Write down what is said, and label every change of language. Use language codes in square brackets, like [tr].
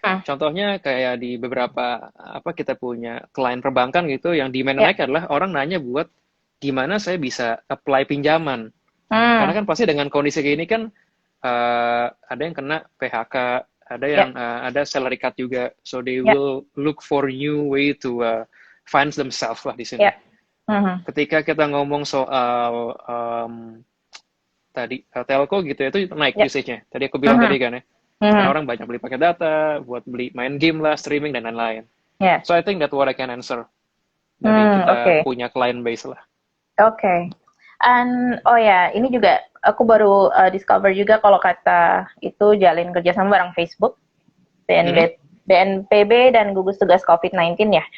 [id] Contohnya kayak di beberapa kita punya klien perbankan gitu yang demand naik adalah orang nanya buat gimana saya bisa apply pinjaman. Karena kan pasti dengan kondisi kayak ini kan ada yang kena PHK, ada yang ada salary cut juga. [en] So they will look for new way to finance themselves [id] lah di sini. Ketika kita ngomong soal tadi telco gitu ya, itu naik usage-nya. Tadi aku bilang tadi kan ya. Karena orang banyak beli pakai data, buat beli main game lah, streaming, dan lain-lain. [en] So I think that's what I can answer. [id] Dari kita punya client base lah. Oke. And ini juga aku baru discover juga kalau kata itu jalin kerjasama bareng Facebook, BNPB dan gugus tugas COVID-19 ya.